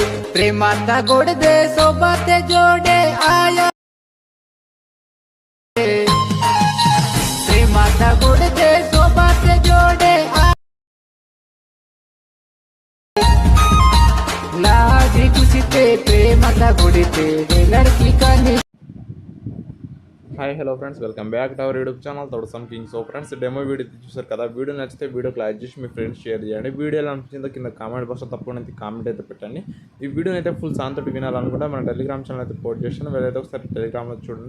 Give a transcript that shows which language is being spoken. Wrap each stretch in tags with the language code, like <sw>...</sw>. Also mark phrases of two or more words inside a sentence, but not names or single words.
<mr>प्रेमाचा गोड दे सोबत जोडे आया प्रेमाचा गोड दे सोबत जोडे लाजी खुशी ते प्रेमाचा गोड ते</mr> <hi>लड़की का</hi> <en>Hi hello friends, welcome back to our YouTube channel తోడు సమ్ కింగ్. So friends, demo video</en> <te>చూసారు కదా. వీడియో నచ్చితే వీడియోకి లైక్ చేసి మీ ఫ్రెండ్స్ షేర్ చేయండి. వీడియో ఎలా అనిపించిందో కింద</te> <en>comment boxలో</en> <te>తప్పకుండా కామెంట్ అయితే పెట్టండి. ఈ వీడియోని అయితే</te> <en>full song</en> <te>తోటి వినాలనుకుంటే మన టెలిగ్రామ్ ఛానల్ అయితే పోస్ట్ చేస్తాను. వెళ్ళైతే ఒకసారి టెలిగ్రామ్లో చూడండి.</te>